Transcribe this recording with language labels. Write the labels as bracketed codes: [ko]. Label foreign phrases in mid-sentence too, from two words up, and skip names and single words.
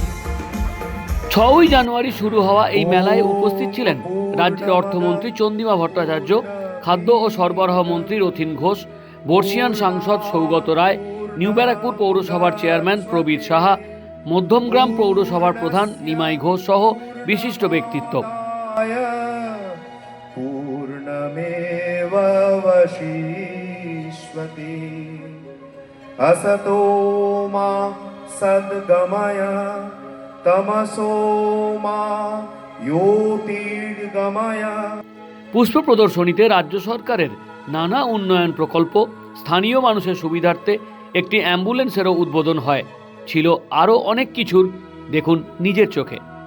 [bn] ৬ই জানুয়ারি শুরু হওয়া এই মেলায় উপস্থিত ছিলেন রাজ্যের অর্থমন্ত্রী চন্দ্রিমা ভট্টাচার্য, খাদ্য ও সরবরাহ মন্ত্রী রথীন ঘোষ, বর্ষিয়ান সাংসদ সৌগত রায়, নিউ ব্যারাকপুর পৌরসভার চেয়ারম্যান প্রবীর সাহা, মধ্যমগ্রাম পৌরসভার প্রধান নিমাই ঘোষ সহ বিশিষ্ট ব্যক্তিত্ব। [sa] असतो मा सद्गमय तमसो मा ज्योतिर्गमय। [bn] পুষ্প প্রদর্শনীতে রাজ্য সরকারের নানা উন্নয়ন প্রকল্প, স্থানীয় মানুষের সুবিধার্থে একটি অ্যাম্বুলেন্সেরও উদ্বোধন হয়। ছিল আরও অনেক কিছুর, দেখুন নিজের চোখে।